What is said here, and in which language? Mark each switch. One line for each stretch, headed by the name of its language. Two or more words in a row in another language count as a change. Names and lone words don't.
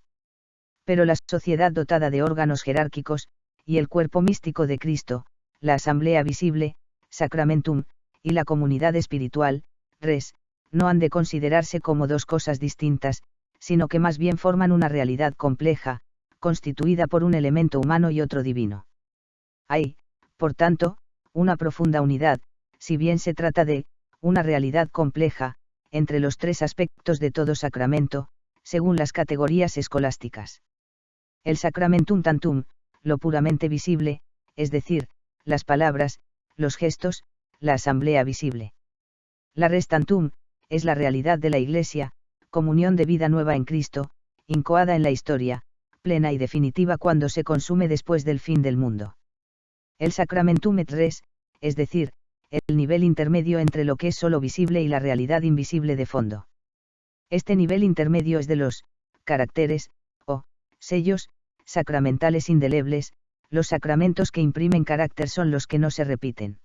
Spanish: Pero la sociedad dotada de órganos jerárquicos, y el cuerpo místico de Cristo, la asamblea visible, sacramentum, y la comunidad espiritual, res, no han de considerarse como dos cosas distintas, sino que más bien forman una realidad compleja, constituida por un elemento humano y otro divino. Hay, por tanto, una profunda unidad, si bien se trata de una realidad compleja, entre los 3 aspectos de todo sacramento, según las categorías escolásticas.
Latin: El sacramentum tantum,
Spanish: lo puramente visible, es decir, las palabras, los gestos, la asamblea visible.
Latin: La res tantum,
Spanish: es la realidad de la Iglesia, comunión de vida nueva en Cristo, incoada en la historia, plena y definitiva cuando se consume después del fin del mundo.
Latin: El sacramentum et res,
Spanish: es decir, el nivel intermedio entre lo que es solo visible y la realidad invisible de fondo. Este nivel intermedio es de los caracteres, o sellos, sacramentales indelebles. Los sacramentos que imprimen carácter son los que no se repiten.